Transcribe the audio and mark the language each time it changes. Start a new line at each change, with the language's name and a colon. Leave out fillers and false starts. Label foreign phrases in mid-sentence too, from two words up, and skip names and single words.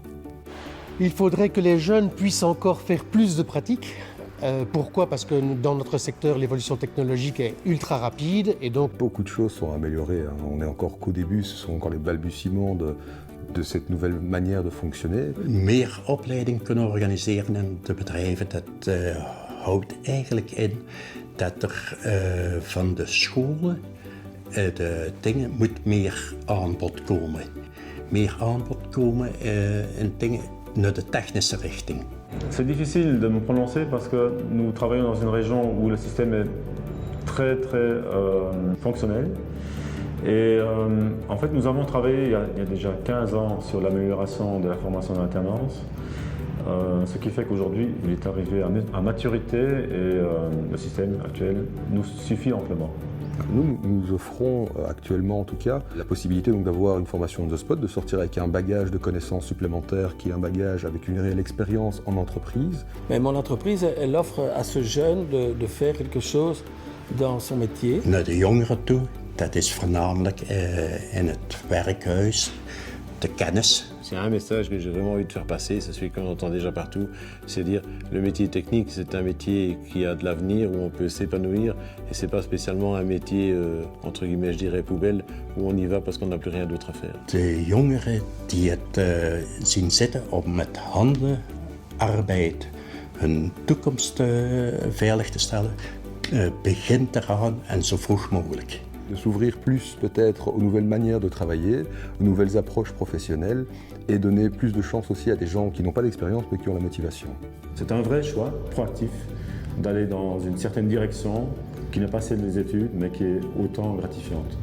French: Il faudrait que les jeunes puissent encore faire plus de pratiques. Pourquoi ? Parce que dans notre secteur, l'évolution technologique est ultra rapide et donc... Beaucoup de choses sont améliorées. On n'est encore qu'au début, ce sont encore les balbutiements de cette nouvelle manière de fonctionner.
Dutch: Meer opleiding kunnen organiseren in de bedrijven, dat houdt eigenlijk in dat van de scholen de dingen moet meer aanbod komen. Meer aanbod komen in dingen naar de technische richting.
French: C'est difficile de me prononcer parce que nous travaillons dans une région où le système est très fonctionnel. Et en fait, nous avons travaillé il y a déjà 15 ans sur l'amélioration de la formation en alternance, ce qui fait qu'aujourd'hui, il est arrivé à maturité et le système actuel nous suffit amplement. Nous offrons actuellement en tout cas la possibilité donc d'avoir une formation
English: on the spot,
French: de sortir avec un bagage de connaissances supplémentaires qui est un bagage avec une réelle expérience en entreprise. Mais mon entreprise, elle offre à ce jeune de faire quelque chose dans son métier.
Dutch: Naar de jongeren toe, dat is voornamelijk in het werkhuis, de kennis.
French: C'est un message que j'ai vraiment envie de faire passer, c'est celui qu'on entend déjà partout, c'est dire le métier technique, c'est un métier qui a de l'avenir, où on peut s'épanouir, et c'est pas spécialement un métier, entre guillemets, je dirais, poubelle, où on y va parce qu'on n'a plus rien d'autre à faire.
Dutch: De jongeren die het zien zitten om met handenarbeid hun toekomst veilig te stellen, begint eraan en zo vroeg mogelijk.
French: De s'ouvrir plus peut-être aux nouvelles manières de travailler, aux nouvelles approches professionnelles et donner plus de chance aussi à des gens qui n'ont pas d'expérience mais qui ont la motivation. C'est un vrai choix proactif d'aller dans une certaine direction qui n'est pas celle des études mais qui est autant gratifiante.